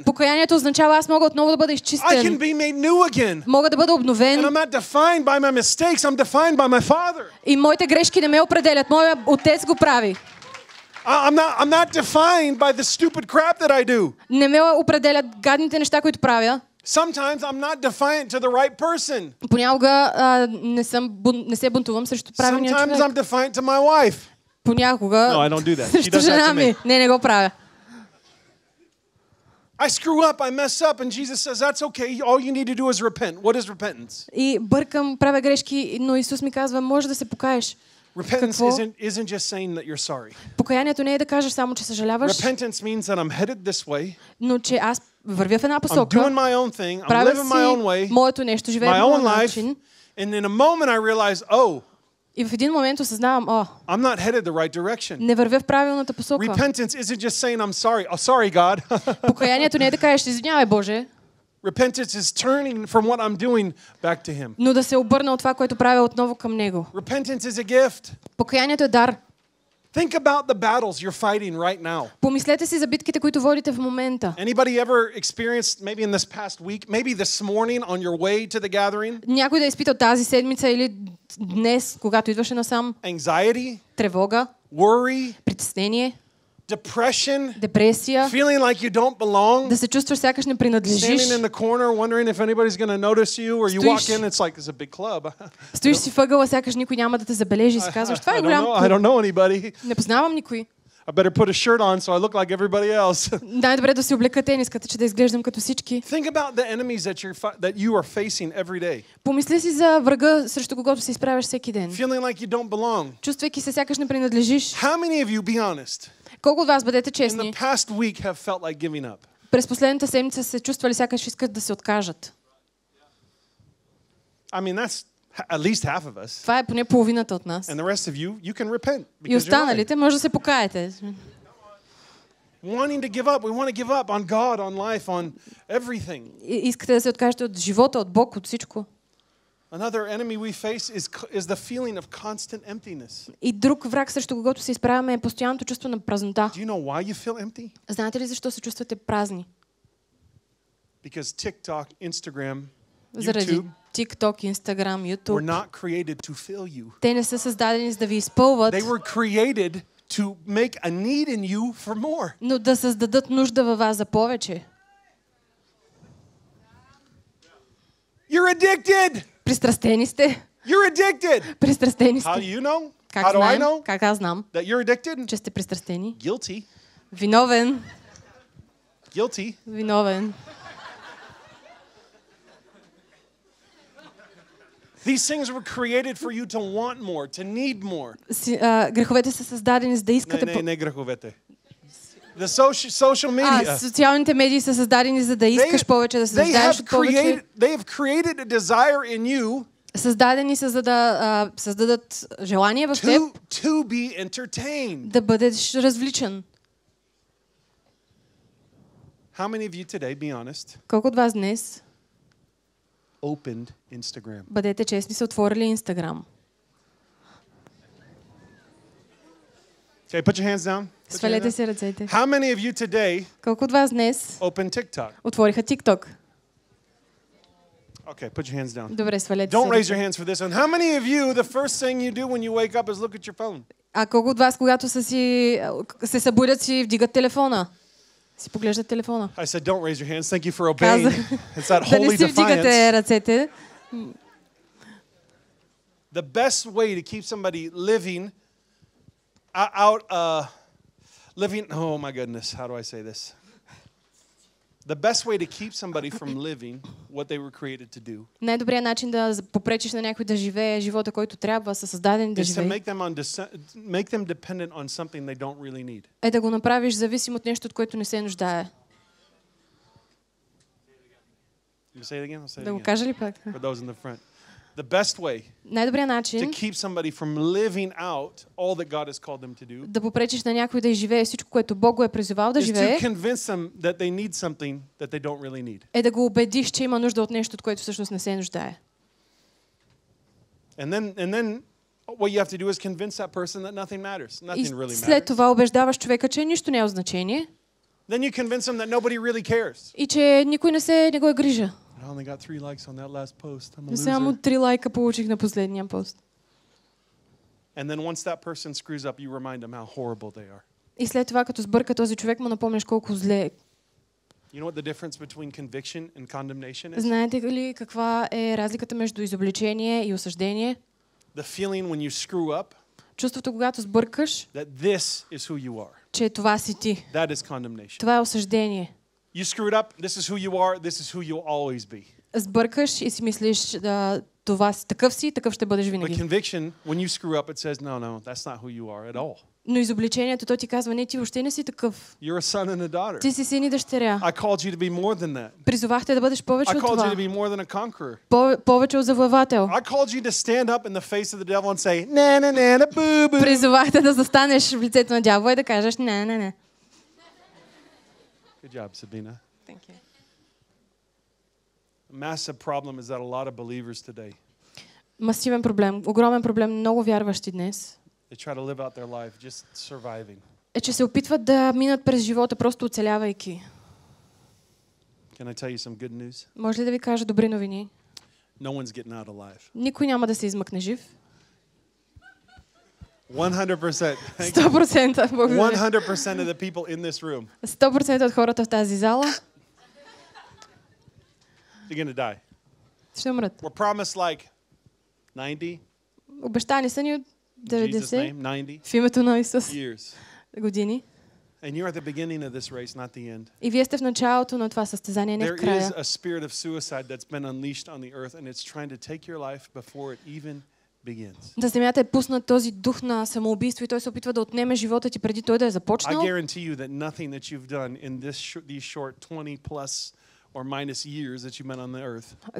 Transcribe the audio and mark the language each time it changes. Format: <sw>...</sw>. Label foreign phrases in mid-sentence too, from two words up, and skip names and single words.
<bg>Покаянието означава, аз мога отново да бъда</bg> <en>I can</en> <bg>изчистен.</bg> <en>be made new again.</en> <bg>Мога да бъда</bg> <en>And</en> <bg>обновен.</bg> <en>I'm not defined by my mistakes. I'm defined by my Father.</en> <bg>И моите грешки не ме определят. Моя отец го прави.</bg> <en>I'm not defined by the stupid crap that I do.</en> <bg>Не ме определят гадните неща, които правя.</bg> <en>Sometimes I'm not defiant to the right person.</en> <bg>Понякога не се бунтувам срещу правилния</bg> <en>Sometimes</en> <bg>човек.</bg> <en>I'm defiant to my wife.</en> <bg>Понякога</bg> <en>No, I don't do that. She</en> <bg>срещу</bg> <en>does that</en> <bg>жена</bg> <en>to</en> <bg>ми.</bg> <en>me.</en> <bg>Не го правя.</bg> <en>I screw up, I mess up, and Jesus says, that's okay. All you need to do is repent. What is repentance?</en> <bg>И бъркам, правя грешки, но Исус ми казва, може да се покаеш.</bg> <en>Repentance</en> <bg>Какво?</bg> <en>isn't just saying that you're sorry.</en> <bg>Покаянието не е да кажеш само, че съжаляваш,</bg> <en>Repentance means that I'm headed this way.</en> <bg>но че аз вървя в една</bg> <en>I'm doing</en> <bg>посока,</bg> <en>my own thing. I'm</en> <bg>правя</bg> <en>living my own</en> <bg>си</bg> <en>way,</en> <bg>моето нещо, живея</bg> <en>my</en> <bg>по</bg> <en>own</en> <bg>моя</bg> <en>life.</en> <bg>начин.</bg> <en>And in a moment I realize, oh,</en> <bg>И в един момент осъзнавам,</bg> <en>I'm not headed the right direction.</en> <bg>не вървя в правилната посока.</bg> <en>Repentance isn't just saying I'm sorry. Oh, sorry, God.</en> <bg>Покаянието не е да кажеш, извинявай, Боже,</bg> <en>Repentance is turning from what I'm doing back to Him.</en> <bg>но да се обърна от това, което правя отново към Него.</bg> <en>Repentance is a gift.</en> <bg>Покаянието е дар.</bg> <en>Think about the battles you're fighting right now.</en> <bg>Помислете си за битките, които водите в момента.</bg> <en>Anybody ever experienced, maybe in this past week, maybe this morning on your way to the gathering,</en> <bg>Някой да е изпитал тази седмица или днес, когато идваше насам,</bg> <en>anxiety,</en> <bg>тревога,</bg> <en>worry,</en> <bg>притеснение,</bg> <en>depression,</en> <bg>депресия,</bg> <en>feeling like you don't belong,</en> <bg>да се чувстваш сякаш не</bg> <en>standing</en> <bg>принадлежиш,</bg> <en>in the corner wondering if anybody's going to notice you, or you walk</en> <bg>Стоиш.</bg> <en>in, it's like, it's a big club.</en> <bg>стоиш си въгъла, сякаш никой няма да те забележи и си казваш, това е голям</bg> <en>I</en> <bg>клуб.</bg> <en>don't know anybody.</en> <bg>Не познавам никой.</bg> <en>I better put a shirt on so I look like everybody else.</en> <bg>Най-добре да си облека тениската, че да изглеждам като всички.</bg> <en>Think about the enemies that you are facing every day.</en> <bg>Помисли си за врага, срещу когото се изправяш всеки ден.</bg> <en>Feeling like you don't belong.</en> <bg>Чувствайки се сякаш не принадлежиш.</bg> <en>How many of you, be honest,</en> <bg>Колко от вас, бъдете</bg> <en>in</en> <bg>честни,</bg> <en>the past week have felt like giving up?</en> <bg>през последната седмица се чувствали сякаш искат да се откажат?</bg> <en>I mean, that's at least half of us.</en> <bg>Това е поне половината от нас.</bg> <en>And the rest of you, you can repent.</en> <bg>И</bg> <en>Because you're right.</en> <bg>останалите може да се покаете.</bg> <en>wanting to give up. We want to give up on God, on life, on everything.</en> <bg>Искате да се откажете от живота, от Бог, от всичко.</bg> <en>Another enemy we face is the feeling of constant emptiness.</en> <bg>И друг враг, срещу когото се изправяме, е постоянното чувство на празнота.</bg> <en>Do you know why you feel empty?</en> <bg>Знаете ли защо се чувствате празни?</bg> <en>Because TikTok, Instagram,</en> <bg>Заради YouTube TikTok, Instagram,</bg> <en>were</en> <bg>YouTube.</bg> <en>not created to fill you.</en> <bg>Те не са създадени за да ви изпълват,</bg> <en>They were created to make a need in you for more.</en> <bg>но да създадат нужда във вас за повече.</bg> <en>You're addicted.</en> <bg>Пристрастени сте.</bg> <en>You're addicted.</en> <bg>Пристрастени</bg> <en>How do</en> <bg>сте.</bg> <en>you know?</en> <bg>Как</bg> <en>How do I</en> <bg>знаем?</bg> <en>know</en> <bg>Как аз знам,</bg> <en>that you're addicted?</en> <bg>че сте пристрастени?</bg> <en>Guilty.</en> <bg>Виновен.</bg> <en>Guilty.</en> <bg>Виновен.</bg> <en>These things were created for you to want more, to need more.</en> <bg>Греховете са създадени за да искате... Не греховете.</bg> <en>The social media.</en> <bg>Социалните медии са създадени за да искаш повече, да се нуждаеш от повече.</bg> <en>They have created a desire in you</en> <bg>Създадени са за да създадат желание в теб</bg> <en>to be entertained.</en> <bg>да бъдеш развличан.</bg> <en>How many of you today, be honest,</en> <bg>Колко от вас днес,</bg> <en>opened Instagram?</en> <bg>бъдете честни, са отворили Инстаграм?</bg> <en>Okay, put your hands down.</en> <bg>Свалете си ръцете.</bg> <en>How many of you today</en> <bg>Колко от вас днес</bg> <en>opened TikTok?</en> <bg>отвориха TikTok?</bg> <en>Okay, put your hands down.</en> <bg>Добре, свалете</bg> <en>Don't raise</en> <bg>си</bg> <en>your</en> <bg>ръце.</bg> <en>hands for this one. How many of you, the first thing you do when you wake up is look at your phone?</en> <bg>А колко от вас, когато се събудят, си вдигат телефона? Си поглеждат телефона?</bg> <en>I said, don't raise your hands. Thank you for obeying.</en> <bg>Казах,</bg> <en>It's that</en> <bg>да не</bg> <en>holy</en> <bg>си вдигате</bg> <en>defiance.</en> <bg>ръцете.</bg> <en>The best way to keep somebody living out, oh my goodness, how do I say this? The best way to keep somebody from living what they were created to do</en> <bg>Най-добрият начин да попречиш на някой да живее живота, който трябва, са създадени да</bg> <en>is to</en> <bg>живее,</bg> <en>make them dependent on something they don't really need.</en> <bg>е да го направиш зависим от нещо, от което не се нуждае.</bg> <en>You say it again? I'll say it</en> <bg>Да го</bg> <en>again.</en> <bg>кажа ли пак?</bg> <en>For those in the front. The best way</en> <bg>Най-добрият</bg> <en>to</en> <bg>начин</bg> <en>keep somebody from living out all that God has called them to do</en> <bg>да попречиш на някой да живее всичко, което Бог го е призовал да</bg> <en>is to</en> <bg>живее,</bg> <en>convince them that they need something that they don't really need.</en> <bg>е да го убедиш, че има нужда от нещо, от което всъщност не се нуждае.</bg> <en>And then what you have to do is convince that person that nothing matters.</en> <bg>И</bg> <en>Nothing really</en> <bg>след</bg> <en>matters.</en> <bg>това убеждаваш човека, че нищо не е от значение</bg> <en>Then you convince them that nobody really cares.</en> <bg>и че никой не го е грижа.</bg> <en>I only got 3 likes on that last post. I'm a</en> <bg>Само</bg> <en>loser.</en> <bg>3 лайка получих на последния пост.</bg> <en>And then once that person screws up, you remind them how horrible they are.</en> <bg>И след това, като сбърка този човек, му напомняш колко зле е.</bg> <en>You know what the difference between conviction and condemnation is?</en> <bg>Знаете ли каква е разликата между изобличение и осъждение?</bg> <en>The feeling when you screw up</en> <bg>Чувството, когато сбъркаш,</bg> <en>that this is who you are.</en> <bg>че това си ти.</bg> <en>That is condemnation.</en> <bg>Това е осъждение.</bg> <en>You screwed up, this is who you are, this is who you'll always be.</en> <bg>Сбъркаш и си мислиш, това си, такъв ще бъдеш</bg> <en>But</en> <bg>винаги.</bg> <en>conviction, when you screw up, it says, no, that's not who you are at all.</en> <bg>Но изобличението, то ти казва, не, ти въобще не си такъв.</bg> <en>You're a son and a daughter.</en> <bg>Ти си син и дъщеря.</bg> <en>I called you to be more than that.</en> <bg>Призовахте да бъдеш повече</bg> <en>I</en> <bg>от</bg> <en>called you</en> <bg>това.</bg> <en>to be more than a conqueror.</en> <bg>Повече от завоевател.</bg> <en>I called you to stand up in the face of the devil and say, na boo boo.</en> <bg>Призовахте да застанеш в лицето на дявола и да кажеш, не.</bg> <en>Good job, Sabina. A massive problem is that a lot of believers today,</en> <bg>Масивен проблем, огромен проблем, много вярващи днес,</bg> <en>they try to live out their life just surviving.</en> <bg>е, че се опитват да минат през живота, просто оцелявайки.</bg> <en>Can I tell you some good news?</en> <bg>Може ли да ви кажа добри новини?</bg> <en>No one's getting out alive.</en> <bg>Никой няма да се измъкне жив. 100%. 100%. Благодаря.</bg> <en>100% of the people in this room,</en> <bg>100% от хората в тази зала</bg> <en>they're going to die.</en> <bg>ще умрат.</bg> <en>We're promised like 90,</en> <bg>Обещани са ни от</bg> <en>in Jesus' 90 name, 90</en> <bg>в името на Исус</bg> <en>years.</en> <bg>години.</bg> <en>And you're at the beginning of this race, not the end.</en> <bg>И вие сте в началото на това състезание, не в</bg> <en>There</en> <bg>края.</bg> <en>is a spirit of suicide that's been unleashed on the earth, and it's trying to take your life before it even begins.</en> <bg>На земята е пуснат този дух на самоубийство и той се опитва да отнеме живота ти преди той да е</bg> <en>I</en> <bg>започнал.</bg> <en>guarantee you that nothing that you've done in these short 20 plus or minus years that you've been on the earth</en>